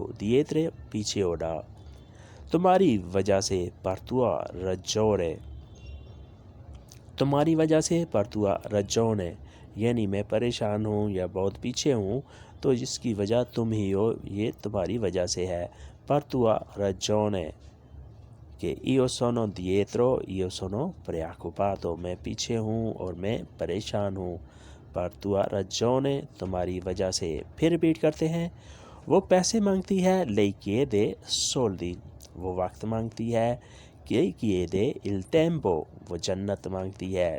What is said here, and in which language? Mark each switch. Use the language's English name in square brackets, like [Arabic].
[Urdu] dietro پیچھے ہونا. تمہاری وجہ سے [Italian] per tua ragione. [Urdu] تمہاری وجہ سے [Italian] per tua ragione. [Urdu] یعنی میں پریشان ہوں یا بہت پیچھے ہوں تو جس کی وجہ تم ہی ہو، یہ تمہاری وجہ سے ہے. [Italian] per tua ragione کہ io sono dietro, io sono preoccupato. [Urdu] میں پیچھے ہوں اور میں پریشان ہوں. [Italian] per tua ragione [Urdu] تمہاری وجہ سے. پھر ریپیٹ کرتے ہیں: وہ پیسے مانگتی ہے. [Italian] lei chiede soldi. [Urdu] وہ وقت مانگتی ہے. [Italian] lei chiede il tempo. [Urdu] وہ جنت مانگتی ہے.